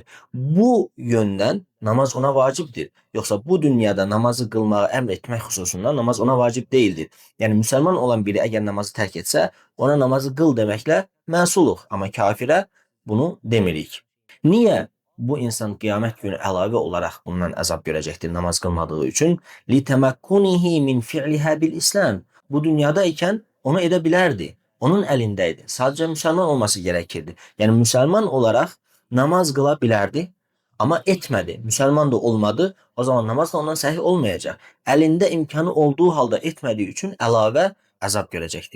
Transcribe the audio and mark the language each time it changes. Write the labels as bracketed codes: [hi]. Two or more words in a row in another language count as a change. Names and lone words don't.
[az] Bu yöndən namaz ona vacibdir. Yoxsa bu dünyada namazı qılmağı əmr etmək xüsusunda namaz ona vacib deyildir. Yəni müsəlman olan biri əgər namazı tərk etsə, ona namazı qıl deməklə məsuluq. Amma kafirə bunu demirik. Niyə? Bu insan qiyamət günü əlavə olaraq bundan əzab görəcəkdir namaz qılmadığı üçün. [ar] لِتَمَكُّنِهِ مِنْ فِعْلِهَا بِالْإِسْلَامِ. [az] Bu dünyada ikən onu edə bilərdi. Onun əlindəydi. Sadəcə müsəlman olması gərəkirdi. Yəni müsəlman olaraq namaz qıla bilərdi, amma etmədi. Müsəlman da olmadı. O zaman namaz da ondan səhih olmayacaq. Əlində imkanı olduğu halda etmədiyi üçün əlavə əzab görəcəkdir.